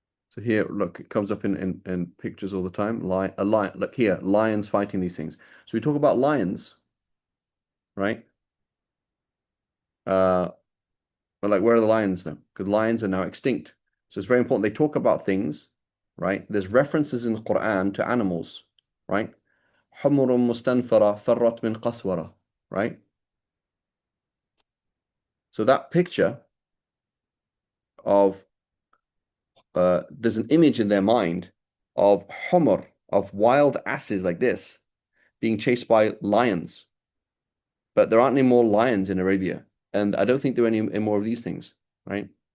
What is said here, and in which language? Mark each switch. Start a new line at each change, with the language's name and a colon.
English: So here, look, it comes up in pictures all the time. A lion, look here, lions fighting these things. So we talk about lions, right? But like, where are the lions though? Because lions are now extinct. So it's very important. They talk about things, right? There's references in the Quran to animals, right?
Arabic: حمر مستنفرة فرت من قسورة,
English: right? So that picture of there's an image in their mind of hummer, of wild asses like this, being chased by lions. But there aren't any more lions in Arabia, and I don't think there are any more of these things, right?